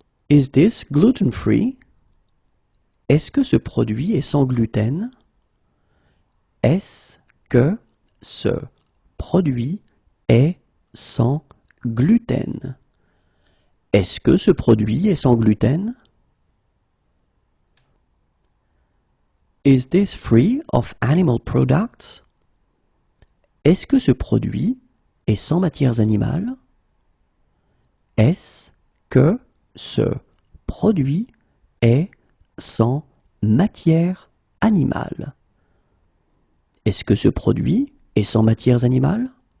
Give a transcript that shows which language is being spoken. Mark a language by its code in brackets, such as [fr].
[en] Is this gluten-free? [fr] Est-ce que ce produit est sans gluten? Est-ce que ce produit est sans gluten? Est-ce que ce produit est sans gluten? [en] Is this free of animal products? [fr] Est-ce que ce produit est sans matières animales? Est-ce que ce produit est sans matière animale? Est-ce que ce produit est sans matières animales?